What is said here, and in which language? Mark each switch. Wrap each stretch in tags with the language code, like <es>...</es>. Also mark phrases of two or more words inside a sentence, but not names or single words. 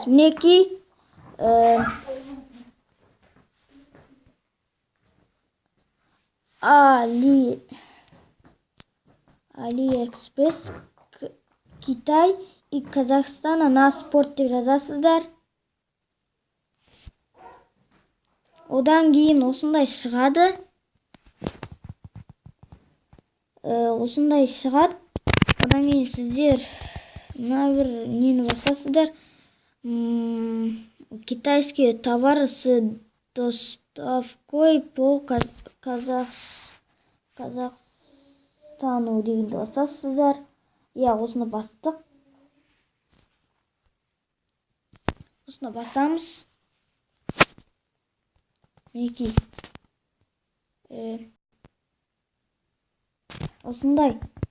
<kk>Мінекей AliExpress</kk> <ru>Китай и Казахстана на спорт</ru> <kk>деп жазасыздар. Одан кейін осындай шығады. Одан кейін сіздер мына бір нені басасыздар.</kk> <ru>Китайские товары с доставкой по Казахстану</ru> <kk>дегенді басасыздар. Осыны бастық. Осыны басамыз. Мінекей. Осындай.</kk>